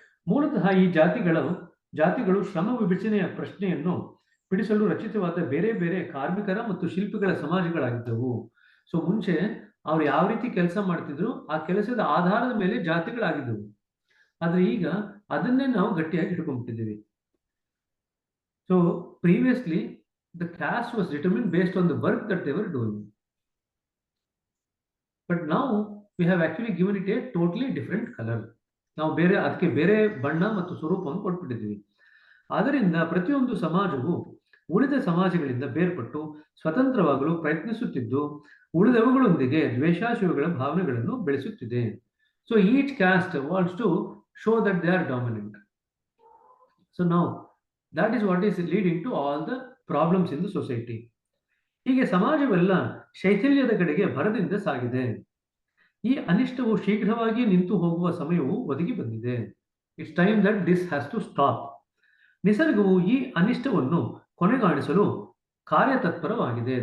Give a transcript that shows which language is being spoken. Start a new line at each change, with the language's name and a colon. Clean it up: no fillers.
Kannada: ಮೂಲತಃ ಈ ಜಾತಿಗಳು ಶ್ರಮ ವಿಭಜನೆಯ ಪ್ರಶ್ನೆಯನ್ನು ಬಿಡಿಸಲು ರಚಿತವಾದ ಬೇರೆ ಬೇರೆ ಕಾರ್ಮಿಕರ ಮತ್ತು ಶಿಲ್ಪಿಗಳ ಸಮಾಜಗಳಾಗಿದ್ದವು. ಸೊ ಮುಂಚೆ ಅವ್ರು ಯಾವ ರೀತಿ ಕೆಲಸ ಮಾಡ್ತಿದ್ರು ಆ ಕೆಲಸದ ಆಧಾರದ ಮೇಲೆ ಜಾತಿಗಳಾಗಿದ್ದವು. ಆದ್ರೆ ಈಗ ಅದನ್ನೇ ನಾವು ಗಟ್ಟಿಯಾಗಿ ಹಿಡ್ಕೊಂಡ್ಬಿಟ್ಟಿದ್ದೀವಿ.
English: So previously the caste was determined based on the work that they were doing. But now we have actually given it a totally different color.
Kannada: ನಾವು ಅದಕ್ಕೆ ಬೇರೆ ಬಣ್ಣ ಮತ್ತು ಸ್ವರೂಪವನ್ನು ಕೊಟ್ಬಿಟ್ಟಿದ್ದೀವಿ. ಆದ್ದರಿಂದ ಪ್ರತಿಯೊಂದು ಸಮಾಜವು ಉಳಿದ ಸಮಾಜಗಳಿಂದ ಬೇರ್ಪಟ್ಟು ಸ್ವತಂತ್ರವಾಗಲು ಪ್ರಯತ್ನಿಸುತ್ತಿದ್ದು ಉಳಿದವುಗಳೊಂದಿಗೆ ದ್ವೇಷಾಶಯಗಳ ಭಾವನೆಗಳನ್ನು ಬೆಳೆಸುತ್ತಿದೆ.
English: So each caste wants to show that they are dominant. So now that is what is leading to all the problems in the society.
Kannada: ಹೀಗೆ ಸಮಾಜವೆಲ್ಲ ಶೈಥಿಲ್ಯದ ಕಡೆಗೆ ಭರದಿಂದ ಸಾಗಿದೆ. ಈ ಅನಿಷ್ಟವು ಶೀಘ್ರವಾಗಿ ನಿಂತು ಹೋಗುವ ಸಮಯವು ಒದಗಿ ಬಂದಿದೆ.
English: It's time that this has to stop.
Kannada: ನಿಸರ್ಗವು ಈ ಅನಿಷ್ಟವನ್ನು ಕೊನೆಗಾಣಿಸಲು ಕಾರ್ಯತತ್ಪರವಾಗಿದೆ.